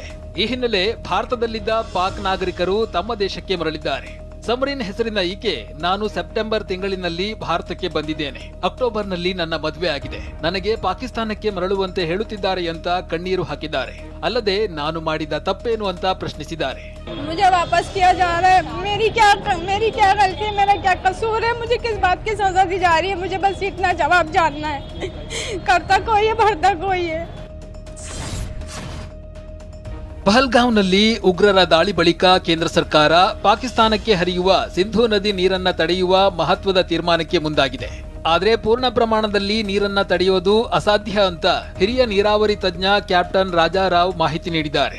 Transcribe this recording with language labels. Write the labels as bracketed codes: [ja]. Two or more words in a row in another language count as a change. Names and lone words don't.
[kn] ಈ ಹಿನ್ನೆಲೆ ಭಾರತದಲ್ಲಿದ್ದ ಪಾಕ್ ನಾಗರಿಕರು ತಮ್ಮ ದೇಶಕ್ಕೆ ಮರಳಿದ್ದಾರೆ. ಸಮರಿನ್ ಹೆಸರಿನ ಈಕೆ, ನಾನು ಸೆಪ್ಟೆಂಬರ್ ತಿಂಗಳಿನಲ್ಲಿ ಭಾರತಕ್ಕೆ ಬಂದಿದ್ದೇನೆ. ಅಕ್ಟೋಬರ್ನಲ್ಲಿ ನನ್ನ ಮದುವೆ ಆಗಿದೆ. ನನಗೆ ಪಾಕಿಸ್ತಾನಕ್ಕೆ ಮರಳುವಂತೆ ಹೇಳುತ್ತಿದ್ದಾರೆ ಅಂತ ಕಣ್ಣೀರು ಹಾಕಿದ್ದಾರೆ. ಅಲ್ಲದೆ ನಾನು ಮಾಡಿದ ತಪ್ಪೇನು ಅಂತ ಪ್ರಶ್ನಿಸಿದ್ದಾರೆ. [hi] मुझे वापस किया जा रहा है. मेरी क्या गलती है, मेरा क्या कसूर है, मुझे किस बात की सजा दी जा रही है, मुझे बस इतना जवाब जानना है. करता कोई है, भरता कोई है. [kn] ಪಹಲ್ಗಾಂವ್ನಲ್ಲಿ ಉಗ್ರರ ದಾಳಿ ಬಳಿಕ ಕೇಂದ್ರ ಸರ್ಕಾರ ಪಾಕಿಸ್ತಾನಕ್ಕೆ ಹರಿಯುವ ಸಿಂಧೂ ನದಿ ನೀರನ್ನ ತಡೆಯುವ ಮಹತ್ವದ ತೀರ್ಮಾನಕ್ಕೆ ಮುಂದಾಗಿದೆ. ಆದರೆ ಪೂರ್ಣ ಪ್ರಮಾಣದಲ್ಲಿ ನೀರನ್ನ ತಡೆಯೋದು ಅಸಾಧ್ಯ ಅಂತ ಹಿರಿಯ ನೀರಾವರಿ ತಜ್ಞ ಕ್ಯಾಪ್ಟನ್ ರಾಜಾರಾವ್ ಮಾಹಿತಿ ನೀಡಿದ್ದಾರೆ.